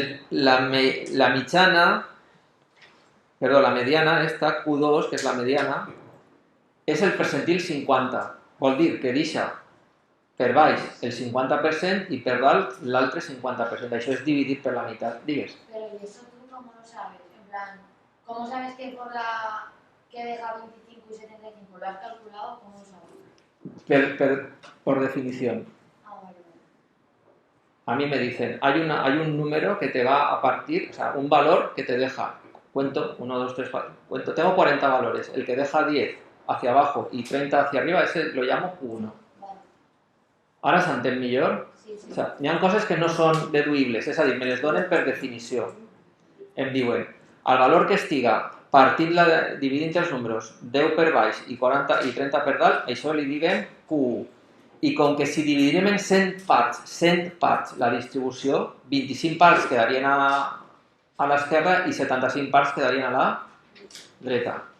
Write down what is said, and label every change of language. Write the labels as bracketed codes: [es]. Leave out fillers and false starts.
[ca] La mitjana, perdó, la mediana, esta Q2, que és la mediana, és el percentil 50. Vol dir que deixa per baix el 50% y per dalt l'altre 50%. Això és dividit per la meitat. Digues. [es] Pero ¿y eso tú cómo lo sabes? En plan, ¿cómo sabes que por la que deja 25 y 75 lo has calculado? ¿Cómo lo sabes? Por definición. Ah, vale. A mí me dicen, hay un número que te va a partir, o sea, un valor que te deja, cuento, 1, 2, 3, 4, cuento, tengo 40 valores, el que deja 10 hacia abajo y 30 hacia arriba, ese lo llamo Q1. Vale. [ca] Ara s'entén millor? Sí, sí. O sea, hi ha coses que no són deduïbles, és a dir, me les donen per definició. Em diuen, el valor que estiga dividint els números 10 per baix i 40 i 30 per dalt, això li diguem Q1. I com que si dividirem en 100 parts la distribució, 25 parts quedarien a l'esquerra i 75 parts quedarien a la dreta.